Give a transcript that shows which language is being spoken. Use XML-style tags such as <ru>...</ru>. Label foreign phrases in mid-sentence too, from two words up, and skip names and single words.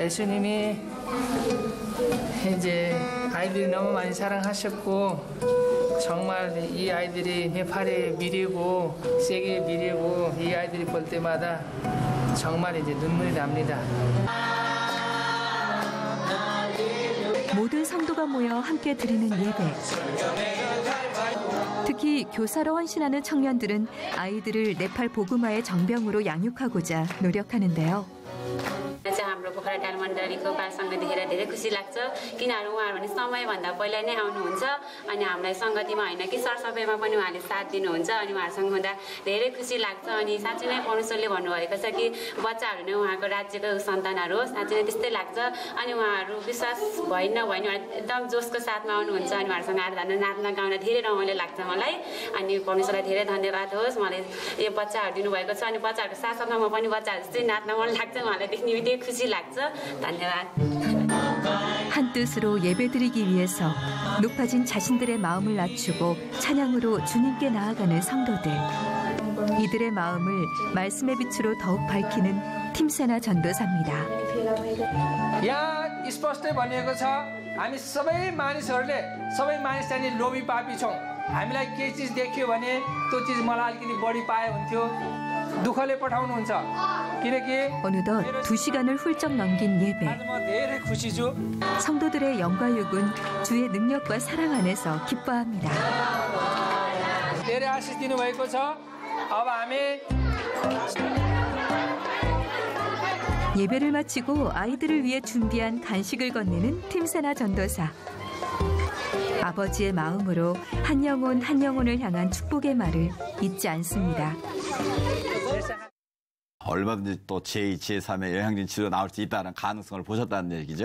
<ko>예수님이 이제 아이들이 너무 많이 사랑하셨고 정말 이 아이들이 네팔의 미래고 세계의 미래고 이 아이들이 볼 때마다 정말 이제 눈물이 납니다. 모든 성도가 모여 함께 드리는 예배. 특히 교사로 헌신하는 청년들은 아이들을 네팔 복음화의 정병으로 양육하고자 노력하는데요.</ko> <ne>हाम्रो पोखरा डाल मण्डलीको बालसँग देखेर धेरै खुसी लाग्छ किनभने उहाँहरू भने समयभन्दा पहिला नै आउनुहुन्छ अनि हामीलाई सङ्गतिमा होइन कि सरसफाइमा पनि उहाँले साथ दिनुहुन्छ अनि उहाँहरूसँग हुँदा धेरै खुसी लाग्छ अनि साँच्चै नै परमेश्वरले भन्नुभएको छ कि बच्चाहरू नै उहाँको राज्यको सन्तानहरू हो साँच्चै नै त्यस्तै लाग्छ अनि उहाँहरू विश्वास भएन एकदम जोसको साथमा आउनुहुन्छ अनि उहाँहरूसँग आराधना नाच्न गाउन धेरै रमाइलो लाग्छ मलाई अनि परमेश्वरलाई धेरै धन्यवाद होस् मलाई यो बच्चाहरू दिनुभएको छ अनि बच्चाहरूको साथसाथमा म पनि बच्चाहरू जस्तै नाच्न मन लाग्छ उहाँलाई देख्ने बित्तिकै खुसी लाग्छ धन्यवाद.</ne> <ko>한 뜻으로 예배드리기 위해서 높아진 자신들의 마음을 낮추고 찬양으로 주님께 나아가는 성도들. 이들의 마음을 말씀의 빛으로 더욱 밝히는 팀세나 전도사입니다.</ko> <ne>यहाँ स्पष्टै भनिएको छ हामी सबै मानिसहरूले सबै मानिस चाहिँ लोभी पापी छौँ हामीलाई केही चिज देखियो भने त्यो चिज मलाई अलिकति बढी पाए हुन्थ्यो दुःखले पठाउनुहुन्छ किनकि</ne> <ko>어느덧 2시간을 훌쩍 넘긴 예배.</ko> <ne>धेरै खुसी छु</ne> <ko>성도들의 영과 육은 주의 능력과 사랑 안에서 기뻐합니다.</ko> <ne>धेरै आशिष दिनुभएको छ अब हामी</ne> <ko>예배를 마치고 아이들을 위해 준비한 간식을 건네는 팀세나 전도사. 아버지의 마음으로 한 영혼을 향한 축복의 말을 잊지 않습니다. 얼마든지 또 제2, 제3의 영양진 치료가 나올 수 있다는 가능성을 보셨다는 얘기죠?</ko>